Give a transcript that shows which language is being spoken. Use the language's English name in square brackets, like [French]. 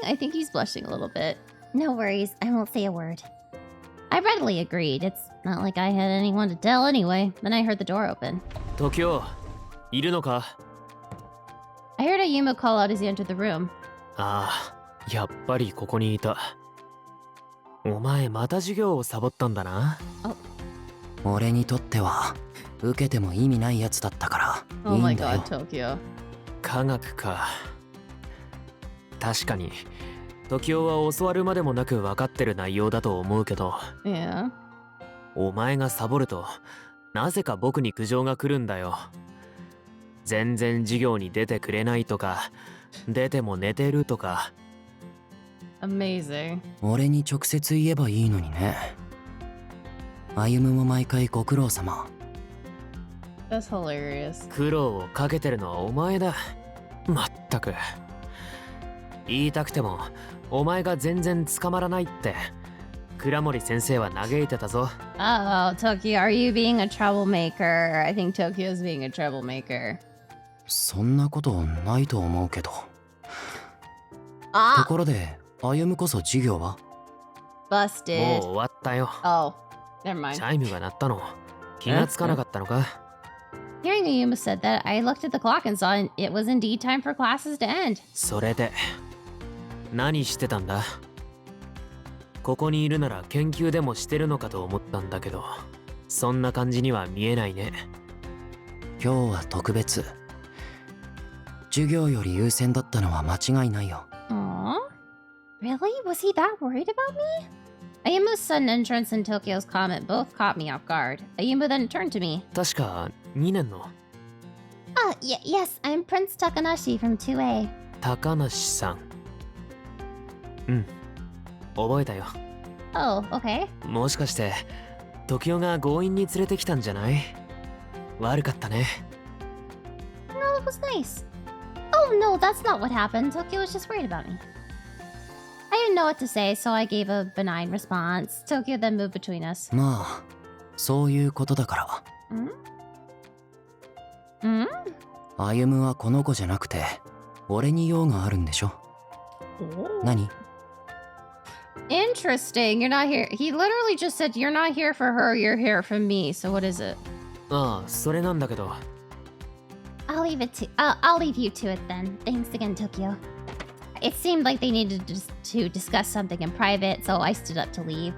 [English] I think he's blushing a little bit. No worries, I won't say a word. I readily agreed. It's not like I had anyone to tell anyway. Then I heard the door open. [Japanese] Tokyo, いるのか? [English] I heard Ayumu call out as he entered the room. [Japanese] ああ、やっぱりここにいた。お前また授業をサボったんだな。俺にとっては受けても意味ないやつだったからいいんだよ。 [English] Tokyo. [Japanese] 科学か。確かにTokyoは教わるまでもなく分かってる内容だと思うけど、 [English] Yeah. [Japanese] お前がサボるとなぜか僕に苦情が来るんだよ。全然授業に出てくれないとか、出ても寝てるとか。 [English] Amazing. [Japanese] 俺に直接言えばいいのにね。歩も毎回ご苦労様。 [English] That's hilarious. [Japanese] 苦労をかけてるのはお前だ。まったく。言いたくてもお前が全然捕まらないって倉森先生は嘆いてたぞ。 [English] Oh, Tokyo, are you being a troublemaker? I think Tokyo's being a troublemaker. [Japanese] そんなことないと思うけど。ところで歩こそ授業は？ [English] Busted. [Japanese] もう終わったよ。 [English] Oh, never mind. [Japanese] チャイムが鳴ったの気がつかなかったのか？ [English] Hearing Ayumu said that, I looked at the clock and saw it was indeed time for classes to end. [Japanese] それで何してたんだ？ここにいるなら研究でもしてるのかと思ったんだけど、そんな感じには見えないね。今日は特別。授業より優先だったのは間違いないよ。 [English] Aww. Really? Was he that worried about me? Ayumu's sudden entrance and Tokyo's comment both caught me off guard. Ayumu then turned to me. [Japanese] 確か2年の [English] Yes, I'm Prince Takanashi from 2A. [Japanese] 高梨さん。うん、覚えたよ。 [English] Oh, okay. [Japanese] もしかしてTokyoが強引に連れてきたんじゃない？悪かったね。 [English] No, it was nice. Oh, no, that's not what happened. Tokyo was just worried about me. I didn't know what to say, so I gave a benign response. Tokyo then moved between us. [Japanese] まあそういうことだから。歩夢はこの子じゃなくて俺に用があるんでしょ。何？ [English] Interesting. You're not here. He literally just said you're not here for her, you're here for me. So what is it? [Japanese] ああ、それなんだけど。 [English] I'll leave you to it then. Thanks again, Tokyo. It seemed like they needed to discuss something in private, so I stood up to leave.